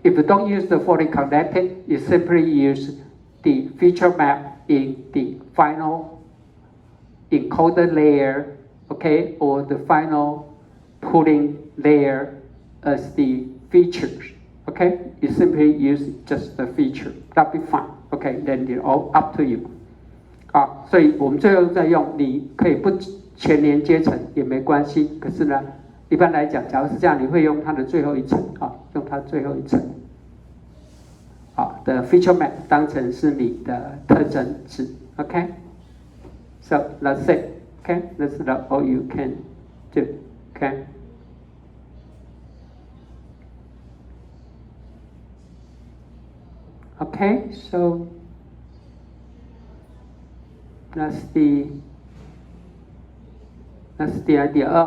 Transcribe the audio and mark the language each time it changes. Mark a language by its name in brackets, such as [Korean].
[English] If you don't use the fully connected, you simply use the feature map in the final encoder layer, okay, or the final pooling layer as the features, okay? You simply use just the feature, that'll be fine, okay? Then it's all up to you. [Chinese] 所以我们最后再用，你可以不全连接成也没关系，可是呢，一般来讲，假如是这样，你会用它的最后一层啊，用它最后一层。的 feature map 当成是你的特征值 ，OK？ [English] So that's it, okay? That's all you can do, okay? Okay, so that's the idea.